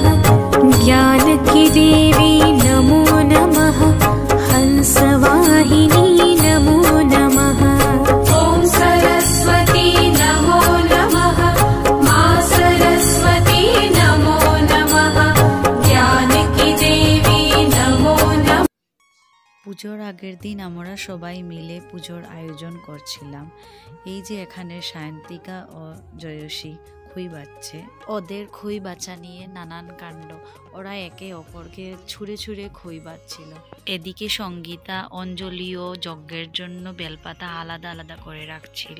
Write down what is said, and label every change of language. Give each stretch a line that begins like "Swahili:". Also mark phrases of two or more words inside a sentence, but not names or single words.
Hindi: ज्ञान की देवी
Sanskrit: नमो नमः। हंसवाहिनी नमो नमः। ॐ सरस्वती नमो नमः। मा सरस्वती नमो नमः।
Hindi: ज्ञान की देवी
Sanskrit: नमो नमः।
Bangla: পুজোর আগের দিন আমরা সবাই মিলে পুজোর আয়োজন করছিলাম। এই যে এখানে সায়ন্তিকা ও জয়সী খই বাচ্ছে। ওদের খই বাচ্চা নিয়ে নানান কাণ্ড, ওরা একে অপরকে ছুঁড়ে ছুঁড়ে খই বাচ্ছিল। এদিকে সঙ্গীতা অঞ্জলি ও যজ্ঞের জন্য বেলপাতা আলাদা আলাদা করে রাখছিল।